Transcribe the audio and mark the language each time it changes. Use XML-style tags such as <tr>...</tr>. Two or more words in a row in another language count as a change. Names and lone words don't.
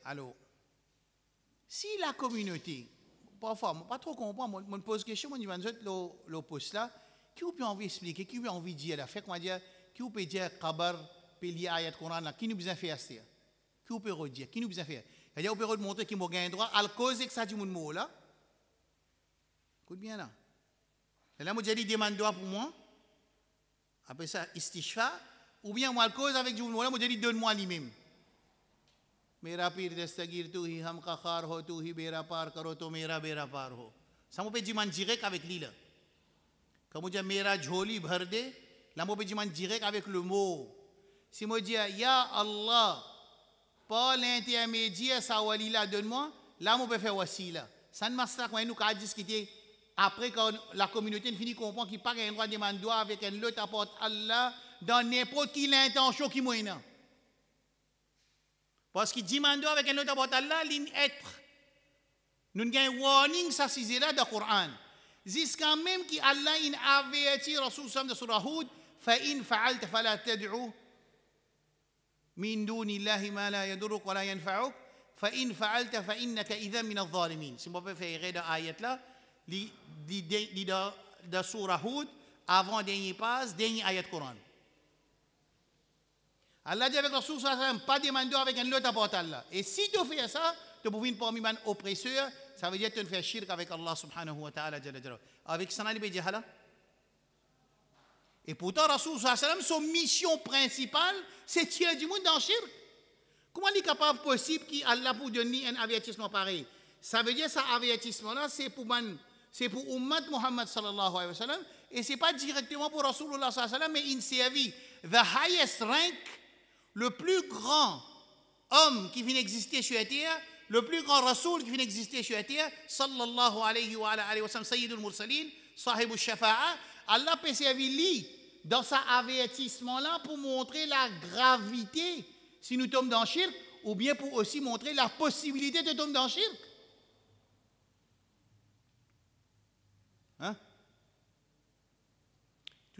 <fr>Alors, si la communauté, parfois, je ne pas trop comprendre, je me pose question, je me dis, le poste là, qui peut envie d'expliquer, qui peut envie de dire, fait comment dire, qui peut dire, Qabar, Peli, Ayat, Coran, qui nous besoin faire ça? Qui peut redire, qui nous besoin faire? C'est-à-dire, on peut montrer qu'il m'a gagné droit, à cause que ça dit mon mot là. Écoute bien là. Et là, moi, j'ai dit, demande droit pour moi. Après ça, istishfa. Ou bien, moi, à cause avec du mot là, moi, j'ai dit, donne-moi lui-même.</fr> <hi>मेरा पीर दस्तगीर तू ही हम कखार हो तू ही बेरा पार करो तो मेरा बेरा पार हो.</hi> <fr>Ça m'a fait dire direct avec lui là. Quand on dit</fr> <hi>मेरा झोली भर दे,</hi> <fr>là m'a fait dire direct avec le mot. Si moi dis</fr> <ar>يا الله,</ar> <fr>par l'intermédiaire ça wali là donne-moi, là m'a fait faire wasila. Ça ne marche pas quand nous qu'à discuter après quand la communauté finit comprend qu'il pas un droit de demander avec un autre apporte Allah dans n'importe quelle intention qui moyen. Parce qu'il demande avec un autre apporte Allah l'être. Nous avons un warning ça c'est là dans le Coran. Jusqu'à même qui Allah in averti Rasul sallam de surah Hud,</fr> <ar>فإن فعلت فلا تدع من دون الله ما لا يضرك ولا ينفعك فإن فعلت فإنك إذا من الظالمين.</ar> <fr>Si on peut faire dans ayat là, li dans surah Hud avant dernier passe, dernier ayat Coran. Allah dit avec Rasul sallam pas demander avec un autre apporte Allah. Et si tu fais ça, tu peux venir parmi les oppresseurs. Ça veut dire que tu fais shirk avec Allah</fr> <ar>سبحانه وتعالى.</ar> <fr>Avec ça, il dit là. Et pourtant, Rasul sallam, son mission principale, c'est de tirer du monde dans le shirk. Comment il est capable possible qu'Allah pour donner un avertissement pareil? Ça veut dire que cet avertissement-là, c'est pour Ummat Muhammad</fr> <ar>صلى الله عليه وسلم.</ar> <fr>Et ce n'est pas directement pour Rasulullah</fr> <ar>صلى الله عليه وسلم,</ar> <fr>mais il servit</fr> <en>the highest rank,</en> <fr>le plus grand homme qui vient exister sur la terre, le plus grand Rasoul qui vient exister sur la terre,</fr> <ar>صلى الله عليه وسلم سيد المرسلين صاحب الشفاعة,</ar> <fr>Allah peut servir lui dans cet avertissement-là pour montrer la gravité si nous tombons dans le shirk, ou bien pour aussi montrer la possibilité de tomber dans le shirk. Hein?</fr>